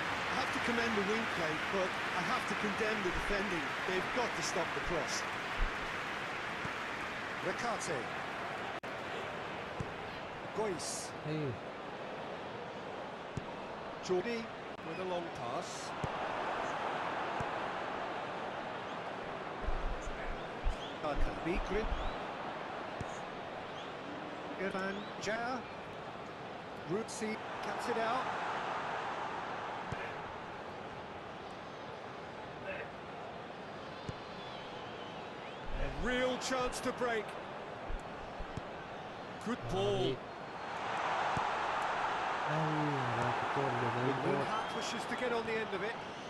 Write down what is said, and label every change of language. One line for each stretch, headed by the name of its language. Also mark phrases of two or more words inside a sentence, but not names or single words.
English: I have to commend the wing play, but I have to condemn the defending. They've got to stop the cross. Recate. Gois. Jordi with a long pass. Bigrit. Irfan Jaya. Rutsi cuts it out. A real chance to break. Good ball. Pushes to get on the end of it.